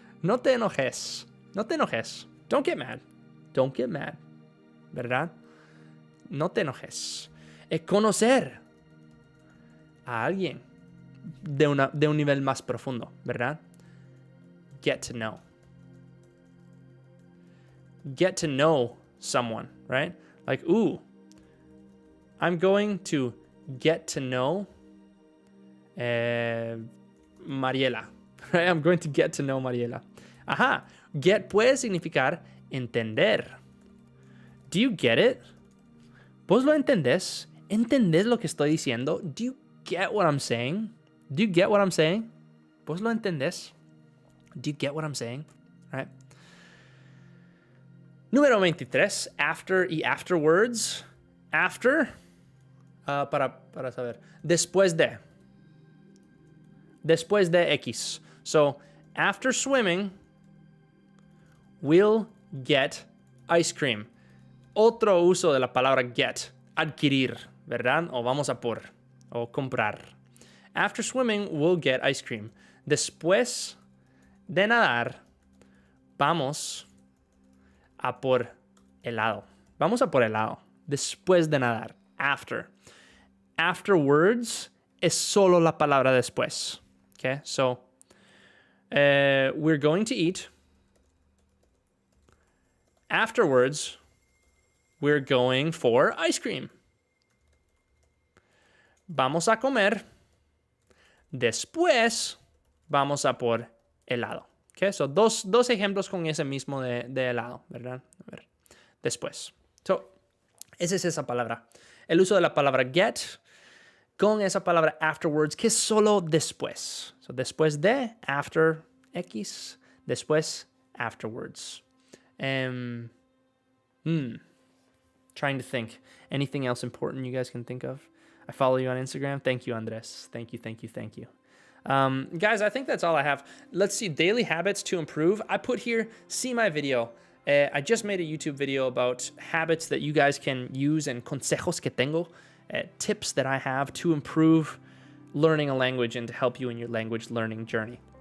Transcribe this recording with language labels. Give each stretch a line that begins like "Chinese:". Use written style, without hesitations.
Spanish: No te enojes. No te enojes.
English: Don't get mad. Don't get mad.
Spanish: ¿Verdad? No te enojes. Conocer a alguien de un nivel más profundo, ¿verdad?
English: Get to know. Get to know someone, right? Like, ooh, I'm going to get to know Mariela. Right? I'm going to get to know Mariela. Ajá.
Spanish: Get puede significar entender.
English: Do you get it?
Spanish: ¿Vos lo entendés? ¿Entendés lo que estoy diciendo?
English: Do you get what I'm saying? Do you get what I'm saying?
Spanish: ¿Vos lo entendés?
English: Do you get what I'm saying? Right?
Spanish: Número 23. After y afterwards. After. Para saber. Después de. Después de X.
English: So, after swimming, we'll get ice cream.
Spanish: Otro uso de la palabra get. Adquirir, ¿verdad? O vamos a por. O comprar.
English: After swimming, we'll get ice cream.
Spanish: Después de nadar, vamos a por helado. Vamos a por helado. Después de nadar. After. Afterwards es solo la palabra después.
English: Okay, so we're going to eat. Afterwards, we're going for ice cream.
Spanish: Vamos a comer. Después, vamos a por helado. Okay, so dos ejemplos con ese mismo de helado, ¿verdad? A ver, después. So, esa es esa palabra. El uso de la palabra get con esa palabra afterwards, que es solo después. So, después de, after, X, después, afterwards.
English: Trying to think. Anything else important you guys can think of? I follow you on Instagram. Thank you, Andres. Thank you. Guys, I think that's all I have. Let's see, daily habits to improve. I put here, see my video. I just made a YouTube video about habits that you guys can use and
Spanish: consejos que tengo,
English: tips that I have to improve learning a language and to help you in your language learning journey.